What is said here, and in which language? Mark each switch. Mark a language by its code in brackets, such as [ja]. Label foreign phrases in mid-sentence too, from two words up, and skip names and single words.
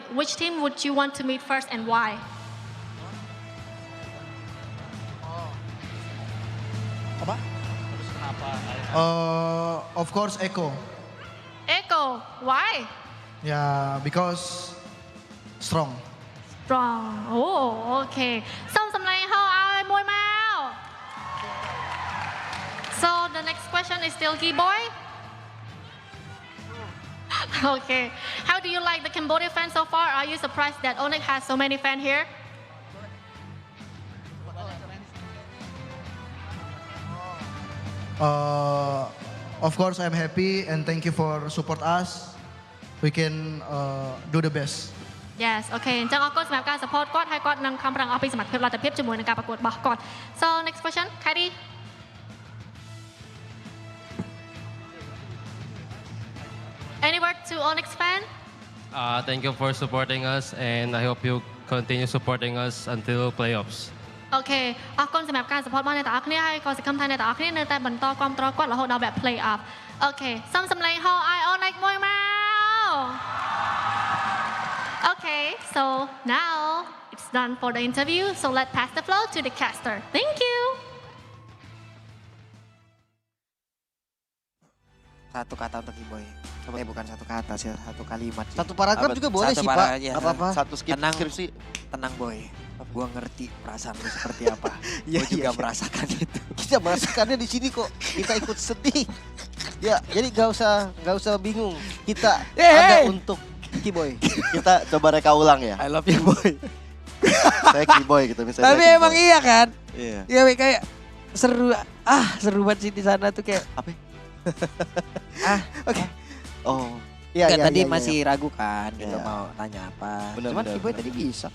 [en] Which team would you want to meet first and why? Of course, Echo. Echo, why? Yeah, because strong. Strong. Oh, okay. [km] សូមសម្លេងហៅឲ្យមួយមក [en] So the next question is still Keyboy. Okay. How do you like the Cambodia fans so far? Are you surprised that Onyx has so many fans here? Of course, I'm happy and thank you for support us. We can do the best. Yes, [km] okay អញ្ចឹងអរគុណសម្រាប់ការ support គាត់ហើយគាត់នឹងខំប្រឹងអស់ពីសមត្ថភាពលទ្ធភាពជាមួយនឹងការប្រកួតរបស់គាត់ [en] So next question, Kairi. Any word to Onyx fan? Thank you for supporting us, and I hope you continue supporting us until playoffs. [km] អូខេអរគុណសម្រាប់ការ support របស់អ្នកទាំងអស់គ្នាហើយក៏សង្ឃឹមថាអ្នកទាំងអស់គ្នានៅតែបន្តគាំទ្រគាត់រហូតដល់វគ្គ play off អូខេសូមសម្លេងហៅ Onyx មួយមក [en] Okay, so now it's done for the interview, so let's pass the floor to the caster. Thank you. [id] Satu kata untuk Kiboy. Bukan satu kata sih, satu kalimat sih. Satu paragraf juga boleh Satu sih, Pak. paragraf, ya. Apa-apa. Satu Tenang. skripsi. Tenang Boy, gua ngerti perasaan lu seperti apa. Iya, Gua juga iya. merasakan itu. Kita merasakannya di sini kok. Kita ikut sedih. Ya, jadi gak usah bingung. Kita ada untuk Kiboy. Kita coba reka ulang ya. [en] I love you Boy. [id] Saya Kiboy gitu misalnya. Tapi saya emang Kiboy. iya kan? Iya. Iya kayak seru, seru banget sih di sana tuh kayak. Apa? Oke. Oh, Ya, Enggak, ya, tadi ya, ya, masih ragu kan, gitu Iya. mau tanya apa. Benar, Cuman benar, Kiboy benar. tadi bisa kok.